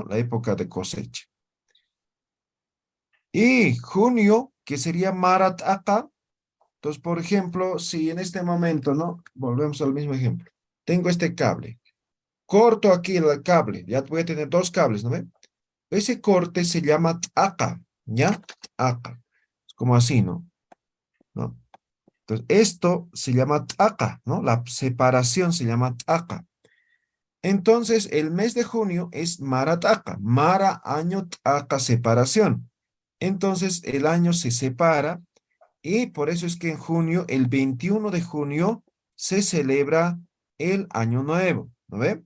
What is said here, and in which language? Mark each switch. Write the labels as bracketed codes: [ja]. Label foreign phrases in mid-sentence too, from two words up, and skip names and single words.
[es] La época de cosecha. Y junio, que sería Marat Aka. Entonces, por ejemplo, si en este momento, ¿no? Volvemos al mismo ejemplo. Tengo este cable. Corto aquí el cable. Ya voy a tener dos cables, ¿no ven? Ese corte se llama Aka, ¿ya? Aka. Es como así, ¿no? ¿No? Entonces, esto se llama Aka, ¿no? La separación se llama Aka. Entonces, el mes de junio es Marataka. Mara, año, Taka, separación. Entonces, el año se separa y por eso es que en junio, el 21 de junio, se celebra el año nuevo, ¿no ve?